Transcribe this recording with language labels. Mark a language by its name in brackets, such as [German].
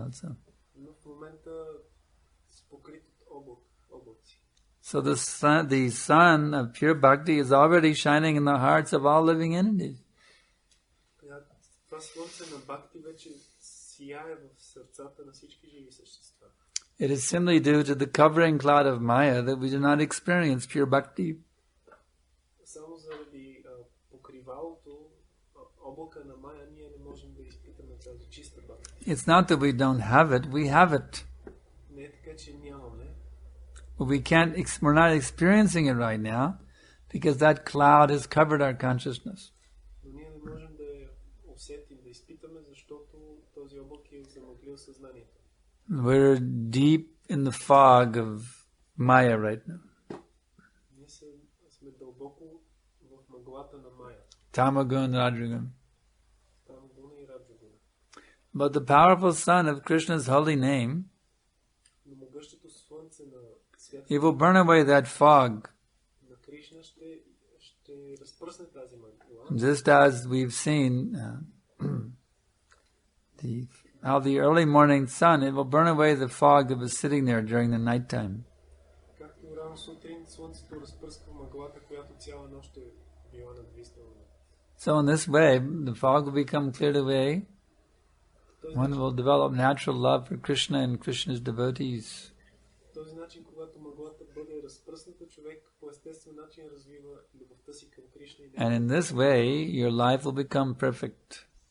[English] That's all. [Bulgarian] Но в момента си покрит от облаци. [English] So the sun of pure bhakti is already shining in the hearts of all living entities. [Bulgarian] Това слънце на бхакти вече сияе в сърцата на всички живи същества. [English] It is simply due to the covering cloud of Maya that we do not experience pure bhakti. [Bulgarian] Само заради покривалото, облака на Мая, ние не можем да изпитаме тази чиста бхакти. [English] It's not that we don't have it, we have it. [Bulgarian] Не е така, че нямаме. [English] But we're not experiencing it right now because that cloud has covered our consciousness. [Bulgarian] Но ние не можем да я усетим, да изпитаме, защото този облак е замъглил съзнанието. [English] We're deep in the fog of Maya right now. [Bulgarian] Ние сме дълбоко в мъглата на Мая. [Sanskrit] Tamagun, Rajagun. [Bulgarian] Тамагуна и Раджагуна. [English] But the powerful sun of Krishna's holy name, [Bulgarian] Но могъщото слънце на святата [English] it will burn away that fog, [Bulgarian] на Кришна ще разпръсне тази мъгла. [English] just as we've seen the how the early morning sun, it will burn away the fog that was sitting there during the night time. [Bulgarian] Както рано сутрин слънцето разпръсква мъглата, която цяла нощ е била надвиснала. [English] So in this way, the fog will become cleared away. One will develop natural love for Krishna and Krishna's devotees. [Bulgarian] Този начин, когато мъглата бъде разпръсната, човек по естествен начин развива любовта си към Кришна. [English] And in this way, your life will become perfect.